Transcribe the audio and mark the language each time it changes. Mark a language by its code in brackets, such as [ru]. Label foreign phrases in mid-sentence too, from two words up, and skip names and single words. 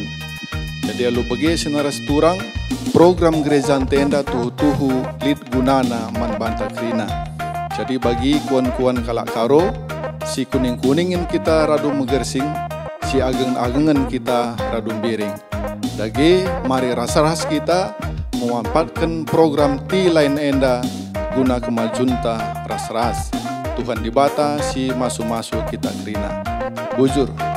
[btx] Jadi alu bege senaras turang program gereja tenda tuhu lid gunana manbanta krina. Jadi bagi kuan-kuan kalak karo, si kuning-kuningin kita radu megersing, si ageng-agengan kita radu biring. Dagi mari ras-ras kita memanfaatkan program T-Line enda guna kemajunta ras-ras. Tuhan dibata si masuk-masuk kita krina. Bujur.